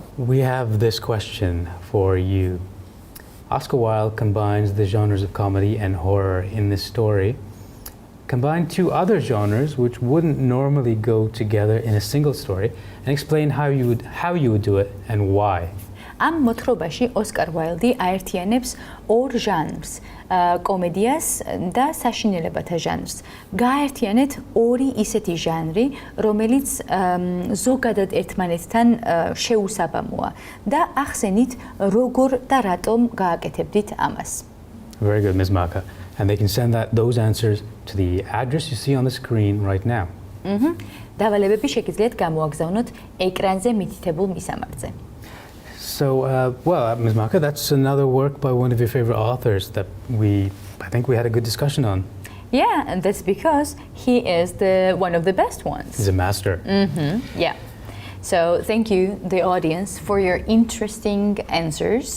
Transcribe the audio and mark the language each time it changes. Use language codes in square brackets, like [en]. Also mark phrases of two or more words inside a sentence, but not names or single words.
[en] We have this question for you. Oscar Wilde combines the genres of comedy and horror in this story. Combine two other genres which wouldn't normally go together in a single story, and explain how you would do it and why. [ka] Am მოთხრობაში ოსკარ უაილდი აერთიანებს ორ ჟანრს, კომედიას და საშინელებათა ჟანრს. გააერთიანეთ ორი ისეთი ჟანრი, რომელიც ზოგადად ერთმანეთთან შეუსაბამოა და ახსენით როგორ და რატომ გააკეთებდით ამას. [en] Very good, Ms. Maka. And they can send those answers to the address you see on the screen right now. [ka] დავალებები შეგიძლიათ გამოაგზავნოთ ეკრანზე მითითებულ მისამართზე. [en] So, well, Ms. Maka, that's another work by one of your favorite authors that I think we had a good discussion on. Yeah, and that's because he is one of the best ones. He's a master. Yeah. So thank you, the audience, for your interesting answers.